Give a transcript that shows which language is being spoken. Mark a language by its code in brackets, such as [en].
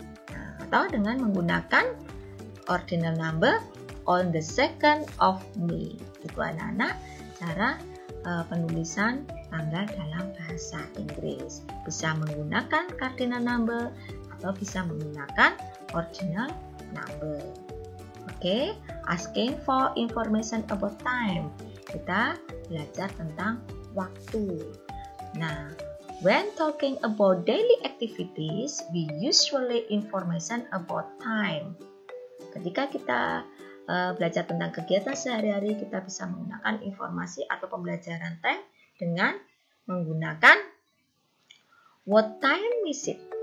[id] Nah, atau dengan menggunakan [en] ordinal number on the 2nd of May. [id] Itu anak-anak cara penulisan tanggal dalam bahasa Inggris. Bisa menggunakan cardinal number atau bisa menggunakan ordinal number. [en] Okay, asking for information about time. [id] Kita belajar tentang waktu. Nah, [en] when talking about daily activities, we usually information about time. [id] Ketika kita belajar tentang kegiatan sehari-hari, kita bisa menggunakan informasi atau pembelajaran time dengan menggunakan [en] what time is it?